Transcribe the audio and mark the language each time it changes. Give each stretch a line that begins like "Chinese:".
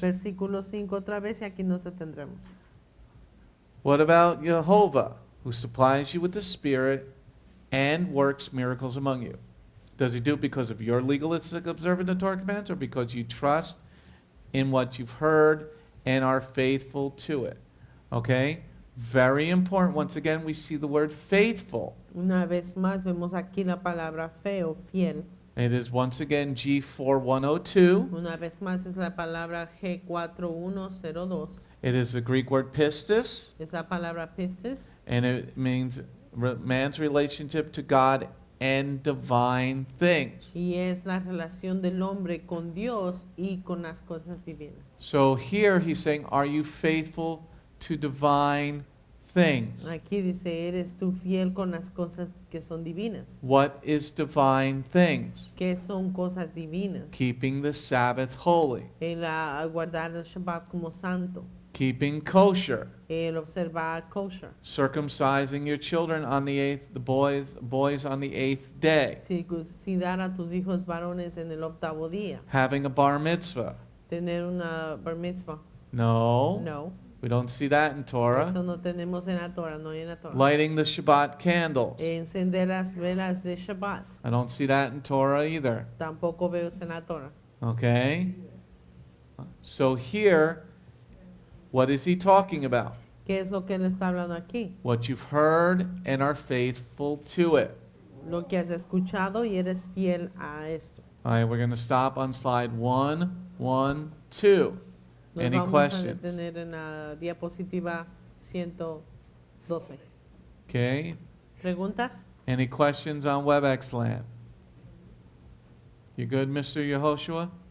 Spanish: Versículo 5 otra vez y aquí nos detendremos.
English: What about Jehovah, who supplies you with the Spirit and works miracles among you? Does he do it because of your legalistic observing the Torah commands, or because you trust in what you've heard and are faithful to it? Okay? Very important. Once again, we see the word faithful.
Spanish: Una vez más vemos aquí la palabra fe o fiel.
English: It is once again G4102.
Spanish: Una vez más es la palabra G4102.
English: It is the Greek word pistis,
Spanish: Es la palabra pistis
English: and it means man's relationship to God and divine things.
Spanish: y es la relación del hombre con Dios y con las cosas divinas.
English: So here he's saying, are you faithful to divine things?
Spanish: Aquí dice, ¿eres tú fiel con las cosas que son divinas?
English: What is divine things?
Spanish: ¿Qué son cosas divinas?
English: Keeping the Sabbath holy.
Spanish: El guardar el Shabbat como santo.
English: keeping kosher,
Spanish: el observar kosher,
English: circumcising your children on the eighth, the boys on the 8th day,
Spanish: circuncidar a tus hijos varones en el octavo día,
English: having a bar mitzvah.
Spanish: tener una bar mitzvah.
English: No,
Spanish: No,
English: we don't see that in Torah.
Spanish: eso no tenemos en la Torah, no hay en la Torah.
English: Lighting the Shabbat candles.
Spanish: Encender las velas de Shabbat,
English: I don't see that in Torah either.
Spanish: tampoco veo en la Torah.
English: Okay? So here, what is he talking about?
Spanish: ¿Qué es lo que él está hablando aquí?
English: What you've heard and are faithful to it.
Spanish: Lo que has escuchado y eres fiel a esto.
English: All right, we're going to stop on slide 112.
Spanish: Nos
English: Any
Spanish: vamos
English: questions?
Spanish: a detener en la diapositiva 112.
English: Okay?
Spanish: ¿Preguntas?
English: Any questions on WebEx Land? You good, Mr. Yehoshua?